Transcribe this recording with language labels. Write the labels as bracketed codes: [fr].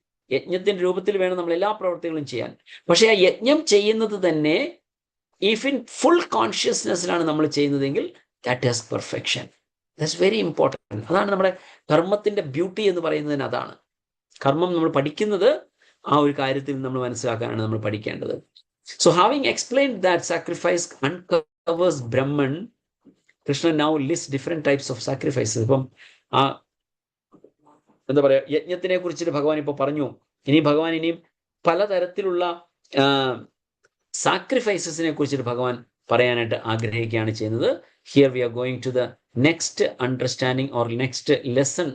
[ml] യജ്ഞത്തിന്റെ രൂപത്തിൽ വേണം നമ്മൾ എല്ലാ പ്രവൃത്തികളും ചെയ്യാൻ. പക്ഷെ ആ യജ്ഞം ചെയ്യുന്നത് തന്നെ ഇഫ് ഇൻ ഫുൾ കോൺഷ്യസ്നെസ്സിലാണ് നമ്മൾ ചെയ്യുന്നതെങ്കിൽ [en] That is perfection. That's very important. [ml] അതാണ് നമ്മുടെ കർമ്മത്തിന്റെ ബ്യൂട്ടി എന്ന് പറയുന്നതിന്. അതാണ് കർമ്മം നമ്മൾ പഠിക്കുന്നത്. ആ ഒരു കാര്യത്തിൽ നമ്മൾ മനസ്സിലാക്കാനാണ് നമ്മൾ പഠിക്കേണ്ടത്. [en] So having explained that sacrifice uncovers Brahman, Krishna now lists different types of sacrifices. [ml] ഇപ്പം എന്താ പറയാ, യജ്ഞത്തിനെ കുറിച്ചിട്ട് ഭഗവാൻ ഇപ്പോൾ പറഞ്ഞു. ഭഗവാൻ ഇനിയും പലതരത്തിലുള്ള സാക്രിഫൈസസിനെ കുറിച്ചിട്ട് ഭഗവാൻ പറയാനായിട്ട് ആഗ്രഹിക്കുകയാണ് ചെയ്യുന്നത്. [en] Here we are going to the next understanding or next lesson.